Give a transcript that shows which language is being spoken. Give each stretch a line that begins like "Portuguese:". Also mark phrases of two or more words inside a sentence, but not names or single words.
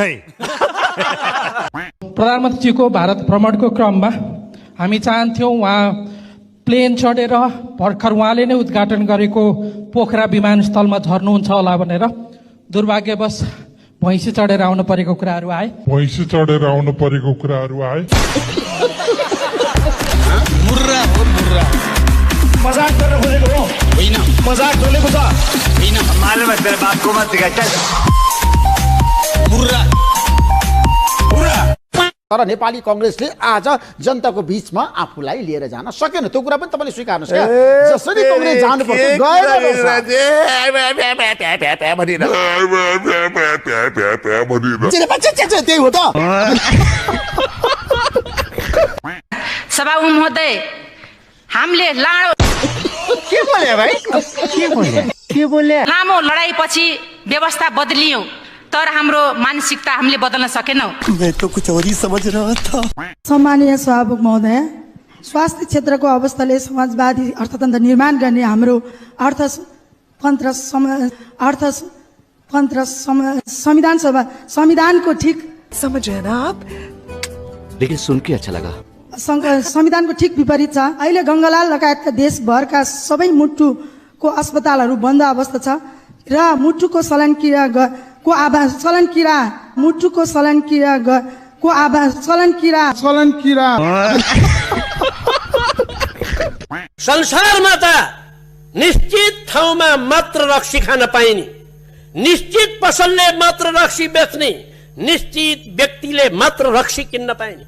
Nepali: प्रधानमन्त्रीको भारत भ्रमणको क्रममा हामी चाहन्थ्यौँ उहाँ प्लेन चढेर भर्खर उहाँले नै उद्घाटन गरेको पोखरा विमानस्थलमा झर्नुहुन्छ होला भनेर। दुर्भाग्यवश भैँसी चढेर आउनु परेको कुराहरू आए। मुर्रा हो मुर्रा। मजाक गर्न खोजेको हो? होइन। मजाक चलेको छ? होइन।
Hindi: मालुम है तेरे बाप को मत दिखा चल।
Nepali: मुर्रा। तर नेपाली कांग्रेसले आज जनताको बीचमा आफूलाई लिएर जान सकेन। त्यो कुरा पनि तपाईँले स्वीकार्नुहोस् क्या। जसरी कांग्रेस जानु पर्छ त्यही हो त। सभा महोदय, हामीले
Hindi: के बोले भाइ? के बोले?
Nepali: लामो लडाईपछि व्यवस्था बदलियौं, तर हाम्रो मानसिकता हामीले बदल्न सकेनौं।
Hindi: मैं तो कुछ और ही समझ रहा था।
Nepali: सम्माननीय सभामुख महोदय, स्वास्थ्य क्षेत्रको अवस्थाले समाजवादी अर्थतन्त्र निर्माण गर्ने हाम्रो संविधानको ठीक
Hindi: समझ रहे ना आप? लेकिन सुन के अच्छा लगा।
Nepali: संविधानको ठीक विपरीत छ। अहिले गङ्गालाल लगायतका देशभरका सबै मुटुको अस्पतालहरू बन्द अवस्था छ र मुटुको शल्यक्रिया संसारमा त निश्चित ठाउँमा मात्र रक्सी खान पाइने, निश्चित पसलले मात्र रक्सी बेच्ने, निश्चित व्यक्तिले मात्र रक्सी किन्न पाइने।